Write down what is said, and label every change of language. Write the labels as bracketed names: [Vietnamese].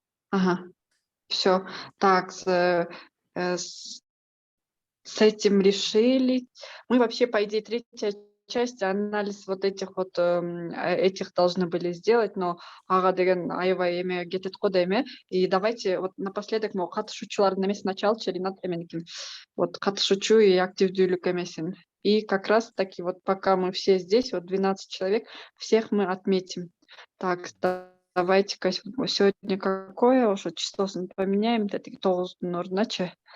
[Russian] Ага. Все. Так, с этим решили. Мы вообще, по идее, третья часть, анализ вот этих вот этих должны были сделать, но [Kyrgyz] ага деген аябай эме кетет го да эме. [Russian] И давайте вот напоследок [Kyrgyz] могу катышуучулардын эмеси началчы ринат эменикин. Вот катышуучу и активдүүлүк эмесин. [Russian] И как раз таки вот пока мы все здесь, вот 12 человек, всех мы отметим. Так, давайте-ка сегодня какое уже числосын поменяем, да, [Kyrgyz] 9-дун ордуначы.